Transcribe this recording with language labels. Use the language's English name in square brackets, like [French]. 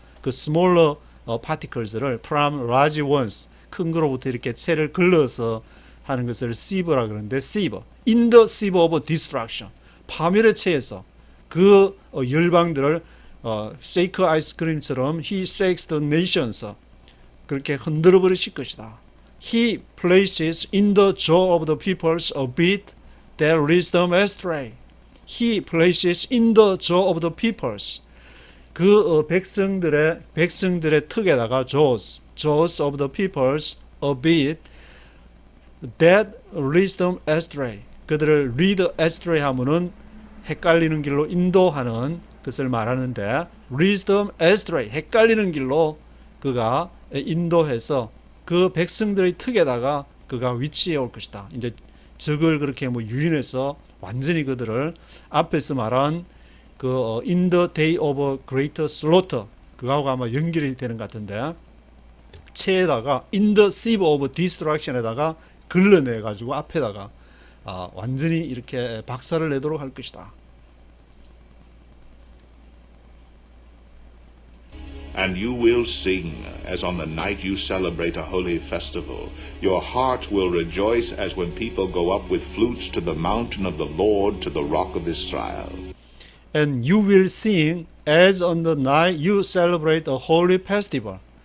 [Korean] 그 [English] smaller particles [Korean] 를 [English] from large ones, [Korean] 큰 거로부터 이렇게 채를 걸러서 하는 것을 sieve라 그러는데 sieve, [English] in the sieve of destruction, [Korean] 파멸의 채에서 그 열방들을 쉐이크 아이스크림처럼 [English] he shakes the nations, [Korean] 그렇게 흔들어 버리실 것이다. [English] He places in the jaw of the peoples a bit that leads them astray. He places in the jaw of the peoples. [Korean] 그 백성들의 턱에다가 [English] jaws of the peoples a bit that leads them astray. [Korean] 그들을 lead astray 하면은 헷갈리는 길로 인도하는 것을 말하는데 [English] leads them astray, [Korean] 헷갈리는 길로 그가 인도해서 그 백성들의 턱에다가 그가 위치해 올 것이다. 이제 적을 그렇게 뭐 유인해서 완전히 그들을 앞에서 말한 그 [English] in the day of great slaughter [Korean] 그거하고 아마 연결이 되는 것 같은데 채에다가 [English] in the sieve of destruction [Korean] 에다가 걸러내 가지고 앞에다가 완전히 이렇게 박살을 내도록 할 것이다. [English] And you will sing as on the night you celebrate a holy festival. Your heart will rejoice as when people go up with flutes to the mountain of the Lord, to the rock of Israel. And you will sing as on the night you celebrate a holy festival.